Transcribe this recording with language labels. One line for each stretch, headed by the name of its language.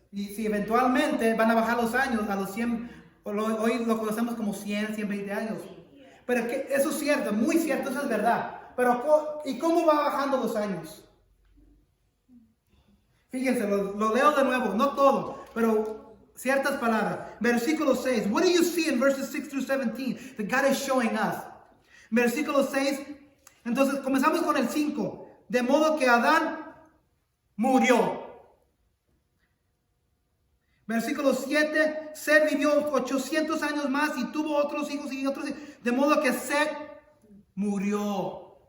Spanish: Y si eventualmente van a bajar los años a los 100, hoy lo conocemos como 100, 120 años. Pero eso es cierto, muy cierto, eso es verdad. Pero ¿y cómo va bajando los años? Fíjense, lo leo de nuevo, no todo, pero ciertas palabras. Versículo 6.
English: What do you see in verses 6 through 17 that God is showing us?
Spanish: Versículo 6. Entonces comenzamos con el 5. De modo que Adán murió. Versículo 7. Set vivió 800 años más y tuvo otros hijos y otros hijos. De modo que Set murió.